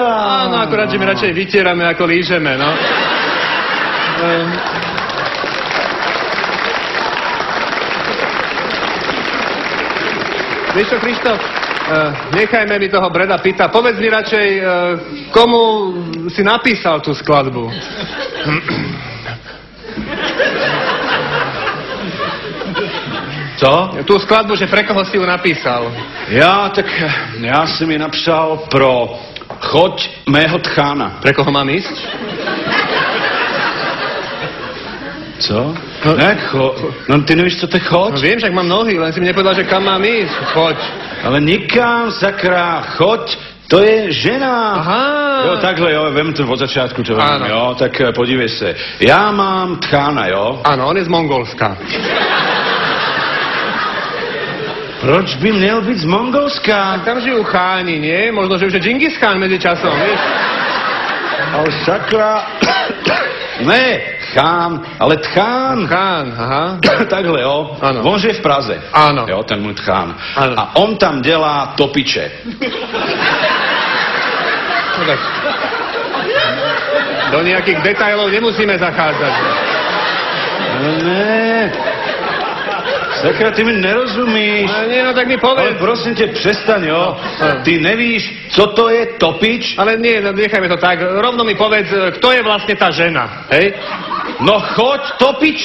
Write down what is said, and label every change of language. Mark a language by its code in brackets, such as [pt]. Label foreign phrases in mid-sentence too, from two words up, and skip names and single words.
[sk] Áno, akorát, že my radšej vytierame, ako lížeme, no. Vieš čo, Krištof, nechajme mi toho Brada Pitta. Povedz mi radšej, komu si napísal tú skladbu. [cs] Co? [sk] Tú skladbu, že pre koho si ju napísal? [cs] Ja, tak ja som ji napsal pro choď mého tchána. [sk] Pre koho mám ísť? [cs] Co? No ty nevíš, co to je choď? [sk] No viem, však mám nohy, len si mi nepovedal, že kam mám ísť. [cs] Choď. Ale nikam, sakra, choď, to je žena. [sk] Aha. [cs] Jo, takhle, jo, vem to od začátku, to vem, jo, tak podívej se. Já mám tchána, jo. [sk] Áno, on je z Mongolska. [cs] Proč by měl být z Mongolska? [sk] Tam žijú cháni, nie? Možno, že už je Džingis Khan medzi časom, vieš? [cs] Ale sakra... Ne, chán, ale tchán. [sk] Chán, aha. [cs] Takhle, jo. Ano. On žije v Praze. Ano. Jo, ten můj tchán. Ano. A on tam dělá topiče. [sk] No tak. Do nejakých detailov nemusíme zachádzať. [cs] Ne. Sakra, ty mi nerozumíš. [sk] Ale nie, no tak mi povedz. [cs] Ale prosím tě, přestaň, jo. Ty nevíš, co to je topič? [sk] Ale nie, no nechajme to tak. Rovno mi povedz, kto je vlastne tá žena, hej? [cs] No choď topiče.